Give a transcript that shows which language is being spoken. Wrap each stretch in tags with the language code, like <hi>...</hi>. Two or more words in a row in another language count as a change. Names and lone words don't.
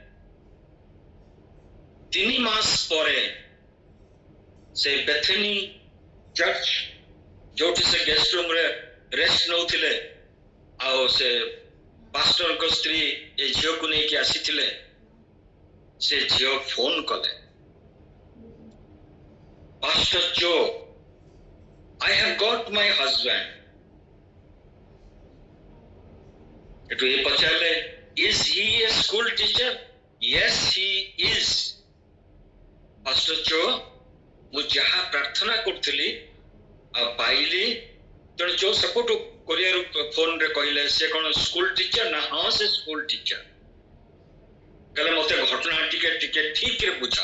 <or>3 ମାସ ପରେ ସେ ବେଥେନି ଚର୍ଚ୍ଚ ଯୋଉଠି ସେ</or> <en>guest roomରେ</en> <or>ରେଷ୍ଟ ନେଉଥିଲେ ଆଉ ସେ ପାଷ୍ଟରଙ୍କ ସ୍ତ୍ରୀ ଏ ଝିଅକୁ ନେଇକି ଆସିଥିଲେ। ସେ ଝିଅ ଫୋନ କଲେ, ପାଷ୍ଟର ଜୋ</or> <en>I have got my husband.</en> <or>ଏଠୁ ଏ ପଚାରିଲେ</or> <en>is he a school teacher? Yes he is.</en> <or>ପାଷ୍ଟର ଜୋ ମୁଁ ଯାହା ପ୍ରାର୍ଥନା କରୁଥିଲି ଆଉ ପାଇଲି। ତେଣୁ ଜୋ ସେପଟୁ କୋରିଆରୁ ଫୋନରେ କହିଲେ ସେ କଣ</or> <en>school teacher</en> <or>ନା? ହଁ ସେ</or> <en>school teacher.</en> <or>କହିଲେ ମତେ ଘଟଣା ଟିକେ ଠିକରେ ବୁଝା।</or>